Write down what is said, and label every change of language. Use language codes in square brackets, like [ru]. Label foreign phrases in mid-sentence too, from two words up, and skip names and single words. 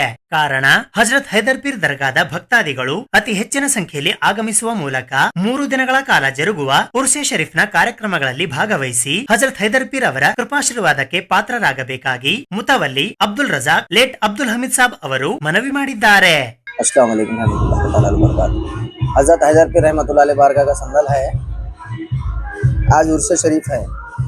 [kn] ಕಾರಣ ಹಜರತ್ ಹೈದರ್ಪೀರ್ ದರ್ಗಾದ ಭಕ್ತಾದಿಗಳು ಅತಿ ಹೆಚ್ಚಿನ ಸಂಖ್ಯೆಯಲ್ಲಿ ಆಗಮಿಸುವ ಮೂಲಕ 3 ದಿನಗಳ ಕಾಲ ಜರುಗುವ ಉರ್ಸೆ ಶರೀಫ್ನ ಕಾರ್ಯಕ್ರಮಗಳಲ್ಲಿ ಭಾಗವಹಿಸಿ ಹಜರತ್ ಹೈದರ್ಪೀರ್ ಅವರ ಕೃಪಾಶೀರ್ವಾದಕ್ಕೆ ಪಾತ್ರರಾಗಬೇಕಾಗಿ ಮುತವಲ್ಲಿ ಅಬ್ದುಲ್ ರಜಾಕ್, ಲೇಟ್ ಅಬ್ದುಲ್ ಹಮೀದ್ ಸಾಬ್ ಅವರು ಮನವಿ ಮಾಡಿದ್ದಾರೆ. [ar] السلام عليكم ورحمة الله وبركاته. [ur] हज़रत हैदरपीर [ar] رحمة الله عليه [ur] बारगाह का संदल है। आज उर्स शरीफ है।